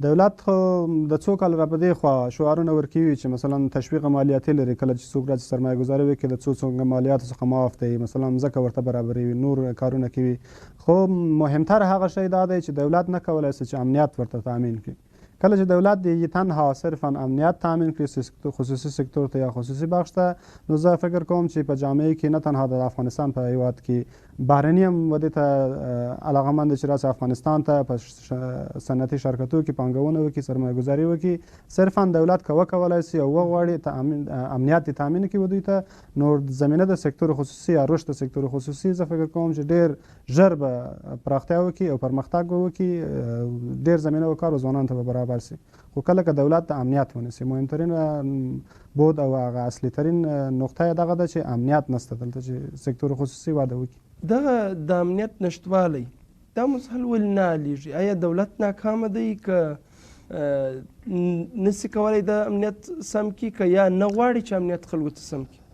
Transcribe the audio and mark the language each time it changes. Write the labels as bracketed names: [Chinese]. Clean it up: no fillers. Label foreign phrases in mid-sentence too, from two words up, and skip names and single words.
[Pashto] دولت خو د څو کال را په دې خوا شعارونه ورکوي چې مثلا تشویق مالیاتي لري کله چې څوک راځي سرمایه ګذاري وکړي د څو مالیاتو څخه معاف دی مثلا ځمکه ورته برابروي نور کارونه کوي خو مهمتر هغه شی دا دی چې دولت نه کولی سي چې امنیت ورته تامین کړي کله چې دولت د تنها صرفا امنیت تامین کړي خصوصي سکتور ته یا خصوصي بخش ته نو زه فکر کوم چې په جامعه کې نه تنها د افغانستان په هیواد کې بهرني هم ودې ته علاقمند چې راسي افغانستان ته په صنعتي شرکتو کې پانګونه وکړي سرمایه ګذاري وکړي صرفا دولت که وکولی سي او وغواړي امنیت یې تامین کړي دوی ته نو زمینه د سکتور خصوصي یا رشد د سکتور خصوصي زه فکر کوم چې ډېر ژر به پراختیا وکړي او پرمختګ به وکړي ډېر زمینه و کار ځوانانو ته به برابر برابر سي. خو کله که دولت د امنیت ونیسي، [Persian] مهمترین بود [Pashto] او هغه اصلي ترین نقطه دغه ده چې امنیت نشته دلته چې سکتور خصوصي واده وکړي. دغه د امنیت نشتوالی دا مزحل ولې نه حلیږي؟ آیا دولت ناکامه دی که نسی کولی د امنیت سم کړي که یا نه غواړي چې امنیت خلکو ته سم کړي؟